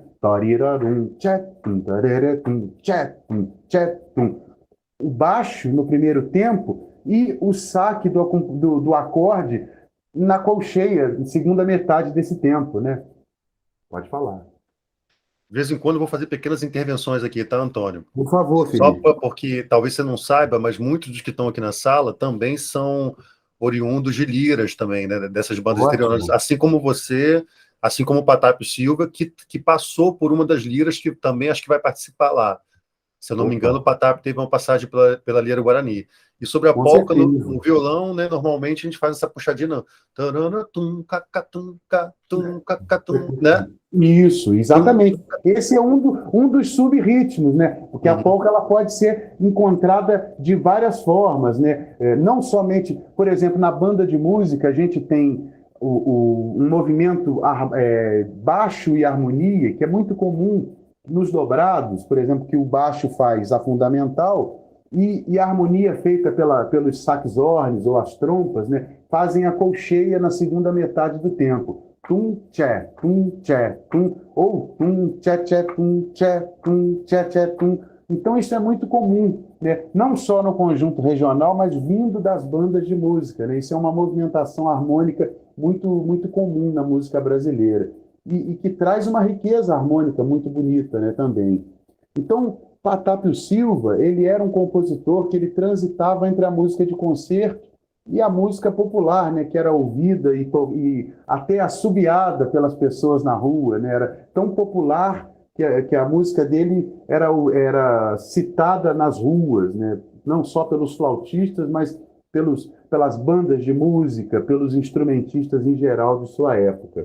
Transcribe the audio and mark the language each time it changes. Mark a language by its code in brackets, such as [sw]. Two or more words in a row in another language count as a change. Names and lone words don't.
[pt] Tarirarum, tchatum, tararetum, tchatum, tchatum. O baixo no primeiro tempo e o saque do acorde na colcheia, segunda metade desse tempo, né? Pode falar. De vez em quando eu vou fazer pequenas intervenções aqui, tá, Antônio? Por favor, Só Felipe. porque talvez você não saiba, mas muitos dos que estão aqui na sala também são oriundos de liras também, né? Dessas bandas interiores, Ótimo. assim como você, assim como o Patápio Silva, que passou por uma das liras que também acho que vai participar lá. Se eu não me Opa, engano, o Patap teve uma passagem pela Lira Guarani. E sobre a com polca certeza. no violão, né, normalmente a gente faz essa puxadinha, taranatum, cacatum, catum, cacatum, né? Isso, Tum. exatamente. Esse é um dos sub-ritmos, né? Porque a Uhum. polca ela pode ser encontrada de várias formas, né? Não somente, por exemplo, na banda de música a gente tem um movimento baixo e harmonia, que é muito comum nos dobrados, por exemplo, que o baixo faz a fundamental e a harmonia feita pelos saxornes ou as trompas, né? Fazem a colcheia na segunda metade do tempo. Tum, tché, tum, ou tum, tché, tum. Então isso é muito comum, né? Não só no conjunto regional, mas vindo das bandas de música, né? Isso é uma movimentação harmônica muito comum na música brasileira e que traz uma riqueza harmônica muito bonita, né, também. Então, Patápio Silva, ele era um compositor que ele transitava entre a música de concerto e a música popular, né, que era ouvida e até assobiada pelas pessoas na rua, né, era tão popular que a música dele era citada nas ruas, né, não só pelos flautistas, mas pelas bandas de música, pelos instrumentistas em geral de sua época.